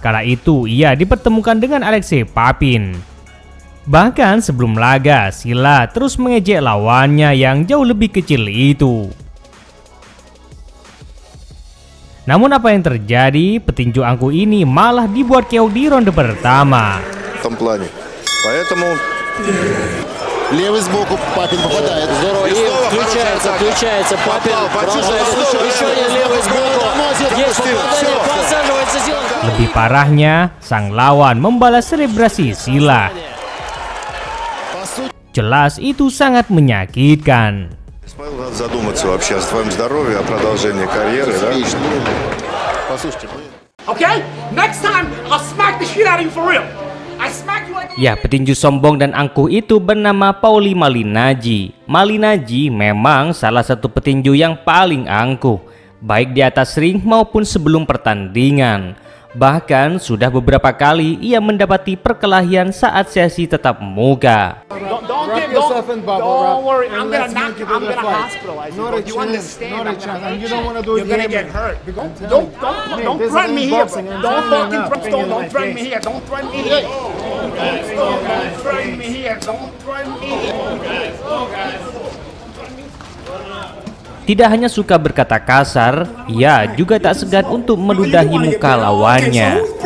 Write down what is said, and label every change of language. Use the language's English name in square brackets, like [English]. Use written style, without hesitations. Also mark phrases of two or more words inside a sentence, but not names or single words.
[Indonesian] Kala itu ia dipertemukan dengan Alexei Papin. Bahkan sebelum laga, Silah terus mengejek lawannya yang jauh lebih kecil itu. Namun apa yang terjadi? Petinju angkuh ini malah dibuat keok di ronde pertama. [Russian] Левый сбоку Папин попадает. Здорово, и включается Папин, продолжает еще один левый сбоку. Есть попадание, подсаживается Зилан. [Indonesian] Lebih parahnya, sang lawan membalas selebrasi Silah. Jelas itu sangat menyakitkan. [Russian] Надо задуматься вообще о своем здоровье, о продолжении карьеры, да? Послушайте. [English] Okay, next time I'll smack the shit out of you for real. [Indonesian] Ya, petinju sombong dan angkuh itu bernama Pauli Malignaggi. Malignaggi memang salah satu petinju yang paling angkuh, baik di atas ring maupun sebelum pertandingan. Bahkan sudah beberapa kali ia mendapati perkelahian saat sesi tatap muka. [English] Don't worry, I'm gonna hospitalize you. Do you understand? You're gonna get hurt. Don't threaten me here. Don't fucking threaten me here. Don't threaten me here. Don't threaten me here. Don't threaten me here. [Indonesian] Tidak hanya suka berkata kasar, ia juga tak segan untuk meludahi muka lawannya.